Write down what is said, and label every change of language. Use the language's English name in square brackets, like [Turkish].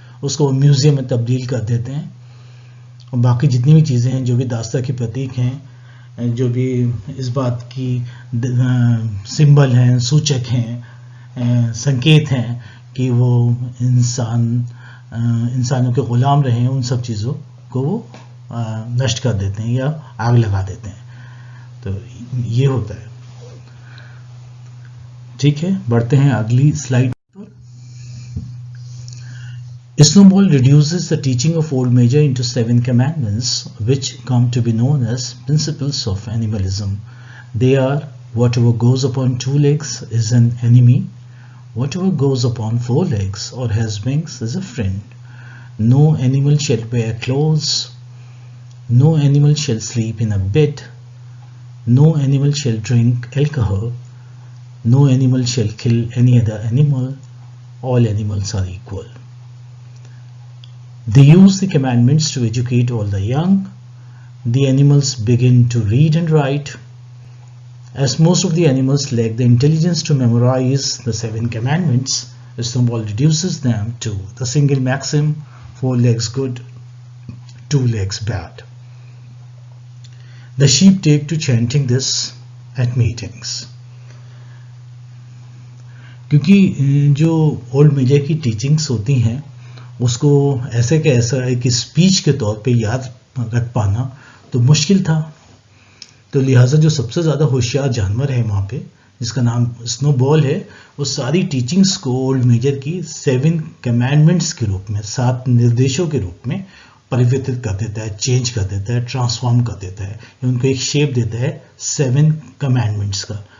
[Hindi] उसको वो म्यूज़ियम में तब्दील कर देते हैं। और बाकी जितनी भी चीज़ें हैं, जो भी दास्ता के प्रतीक हैं, जो भी इस बात की सिंबल हैं, सूचक हैं, संकेत हैं कि वो इंसानों के ग़ुलाम रहे हैं, उन सब चीज़ों को वो नष्ट कर देते हैं या आग लगा देते हैं। तो ये होता है। ठीक है, बढ़ते हैं अगली स्लाइड पर। [English] Snowball reduces the teaching of old Major into 7 commandments, which come to be known as principles of animalism. They are: whatever goes upon 2 legs is an enemy. Whatever goes upon 4 legs or has wings is a friend. No animal shall wear clothes. No animal shall sleep in a bed. No animal shall drink alcohol. No animal shall kill any other animal. All animals are equal. They use the commandments to educate all the young. The animals begin to read and write. As most of the animals lack the intelligence to memorize the 7 commandments, Snowball reduces them to the single maxim: 4 legs good, 2 legs bad. The sheep take to chanting this at meetings. [Hindi] क्योंकि जो old major की teachings होती हैं उसको ऐसे के ऐसा एक स्पीच के तौर पे याद रख पाना तो मुश्किल था। तो लिहाजा जो सबसे ज़्यादा होशियार जानवर है वहाँ पे, जिसका नाम स्नोबॉल है, वो सारी टीचिंग्स को ओल्ड मेजर की 7 कमांडमेंट्स के रूप में, 7 निर्देशों के रूप में परिवर्तित कर देता है, चेंज कर देता है, ट्रांसफॉर्म कर देता है, उनको एक शेप देता है 7 कमांडमेंट्स का।